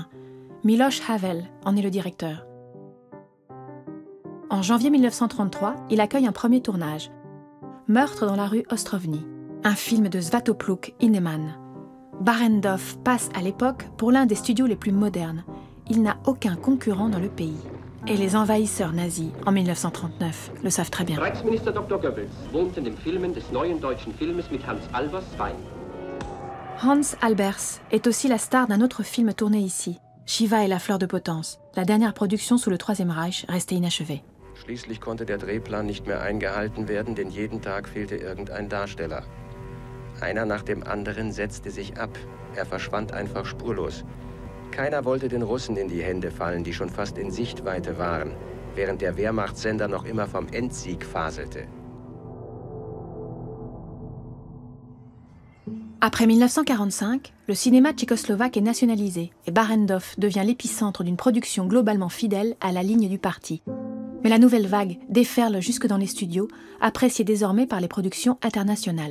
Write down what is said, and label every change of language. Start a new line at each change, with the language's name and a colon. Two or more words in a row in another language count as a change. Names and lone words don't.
French: Miloš Havel en est le directeur. En janvier 1933, il accueille un premier tournage. Meurtre dans la rue Ostrovny, un film de Svatopluk Heinemann. Barrandov passe à l'époque pour l'un des studios les plus modernes. Il n'a aucun concurrent dans le pays. Et les envahisseurs nazis, en 1939, le savent très bien.
German: Reichsminister Dr. Goebbels wohnte in den Filmen des neuen deutschen Filmes mit Hans Albers bei.
French: Hans Albers est aussi la star d'un autre film tourné ici, Shiva et la fleur de potence, la dernière production sous le Troisième Reich restée inachevée.
German: Schließlich konnte der Drehplan nicht mehr eingehalten werden, denn jeden Tag fehlte irgendein Darsteller. Einer nach dem anderen setzte sich ab. Er verschwand einfach spurlos. Keiner wollte den Russen in die Hände fallen, die schon fast in Sichtweite waren, während der Wehrmachtssender noch immer vom Endsieg faselte.
French: Après 1945, le cinéma tchécoslovaque est nationalisé et Barrandov devient l'épicentre d'une production globalement fidèle à la ligne du parti. Mais la nouvelle vague déferle jusque dans les studios, appréciée désormais par les productions internationales.